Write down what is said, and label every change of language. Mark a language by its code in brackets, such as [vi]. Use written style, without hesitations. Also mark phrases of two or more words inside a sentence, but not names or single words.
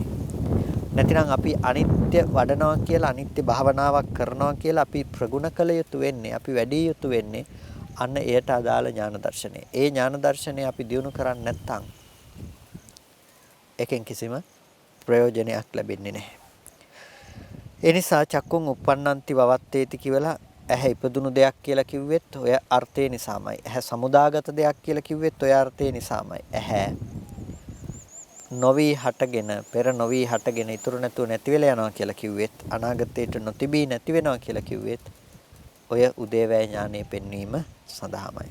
[si] නැතිනම් අපි අනිත්‍ය වඩනවා කියලා අනිත්‍ය භාවනාවක් කරනවා කියලා අපි ප්‍රගුණ කළ යුතු වෙන්නේ අපි වැඩි යුතු වෙන්නේ අන්න එයට අදාළ ඥාන දර්ශනය. ඒ ඥාන දර්ශනය අපි දියුණු කරන්නේ නැත්නම් එකෙන් කිසිම ප්‍රයෝජනයක් ලැබෙන්නේ නැහැ. ඒ නිසා [pi] චක්කුන් uppannanti vavatteti [si] කියලා ඇහැ ඉපදුණු දෙයක් කියලා කිව්වෙත් ඔය අර්ථය නිසාමයි. ඇහැ සමුදාගත දෙයක් කියලා කිව්වෙත් ඔය අර්ථය නිසාමයි. ඇහැ නොවි හටගෙන පෙර නොවි හටගෙන ඉතුරු නැතුව නැති වෙලා යනවා කියලා කිව්වෙත් අනාගතයට නොතිබී නැති වෙනවා කියලා කිව්වෙත් ඔය උදේවැය ඥානෙ පෙන්වීම සඳහාමයි.